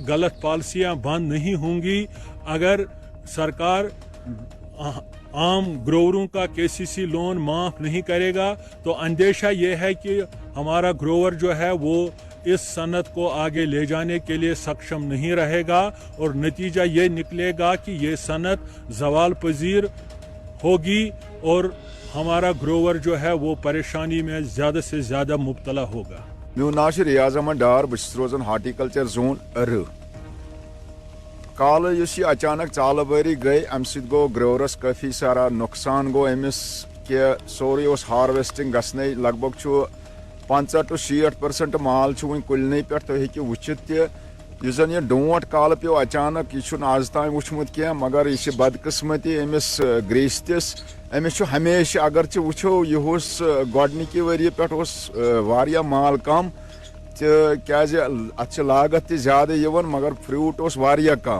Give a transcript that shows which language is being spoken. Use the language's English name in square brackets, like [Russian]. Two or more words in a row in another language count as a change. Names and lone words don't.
[Urdu] غلط پالیسیاں بند نہیں ہوں گی، اگر سرکار عام گرووروں کا KCC لون معاف نہیں کرے گا، تو اندیشہ یہ ہے کہ ہمارا گروور جو ہے وہ اس صنعت کو آگے لے جانے کے لیے سکشم نہیں رہے گا اور نتیجہ یہ نکلے گا کہ یہ صنعت زوال پذیر ہوگی اور ہمارا گروور جو ہے وہ پریشانی میں زیادہ سے زیادہ مبتلا ہوگا۔ [Kashmiri] میون ناو چھ ریاض احمد ڈار، بہٕ روزان [English] horticulture zone [Kashmiri] ارہ۔ کال یس یہ اچانک ژالہ باری گئی، ام سۭتۍ گوٚو گروورس [Urdu] کافی سارا [Kashmiri] نقصان گوٚو أمِس کہ سورُے اوس ہارویسٹنگ گژھنے، لگ بگ چھُ 50 to 60% مال چھُ وُنہِ کُلنٕے پٮ۪ٹھ، تُہۍ ہیٚکِو وٕچھِتھ تہِ یُس زن یہِ ڈونٛٹھ کالہٕ پیوٚو اچانک، یہِ چھُنہٕ آز تام وٕچھمُت کینٛہہ، مگر یہِ چھِ بدقٕسمتی أمِس گریستِس۔ أمِس چھُ ہمیشہِ اگرچہِ وٕچھو یہِ اوس گۄڈنِکہِ ؤریہِ پٮ۪ٹھ اوس واریاہ مال کم تہٕ کیازِ اتھ چھِ لاگت تہِ زیادٕ یِوان مگر فروٗٹ اوس واریاہ کم۔